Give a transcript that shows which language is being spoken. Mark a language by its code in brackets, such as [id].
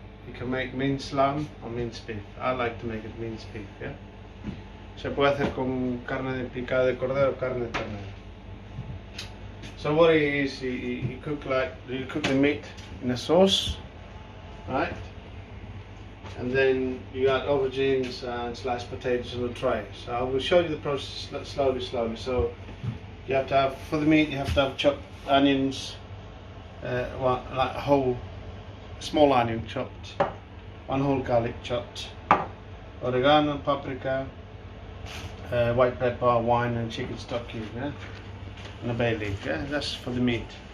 [en] You can make minced lamb or minced beef. I like to make it minced beef, yeah? [es] Se puede hacer con carne de picada de cordero o carne de ternera. [en] So what it is, you cook the meat in a sauce, right? And then you add aubergines and sliced potatoes on a tray. So I will show you the process slowly. So you have to have, for the meat, you have to have chopped onions, like a whole small onion chopped, one whole garlic chopped, oregano, paprika, white pepper, wine and chicken stock cube, yeah? And a bay leaf, yeah? That's for the meat.